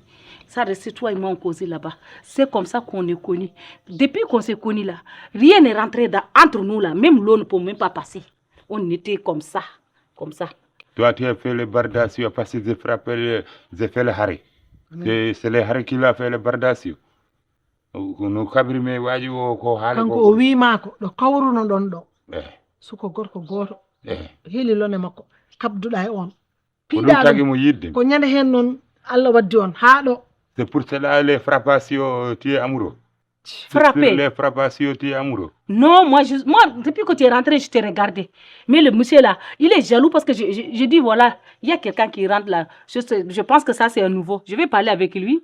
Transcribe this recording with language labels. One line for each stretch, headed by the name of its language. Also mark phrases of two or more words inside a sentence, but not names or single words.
French: Ça, c'est toi et moi, on causait là-bas. C'est comme ça qu'on est connus. Depuis qu'on s'est connus là, rien n'est rentré entre nous là. Même l'eau ne peut même pas passer. On était comme ça. Comme ça. Toi, tu as fait le bardasio parce que j'ai fait le haré. C'est le haré qui l'a fait le bardasio.
Fula: Nous kabrimé waji ko haali ko wi mako do kawruno don do suko gorko goto heli lone makko kabduda e on piida tagi mo yidde ko nyande hen non Allah waddi on ha do.
French: C'est pour cela les frappations tu es amoureux. Frappé. Les frappations tu es amoureux. Non, moi depuis que tu es rentré, je t'ai regardé. Mais le monsieur là, il est jaloux parce que je dis voilà, il y a quelqu'un qui rentre là. Je pense que ça c'est un nouveau. Je vais parler avec lui.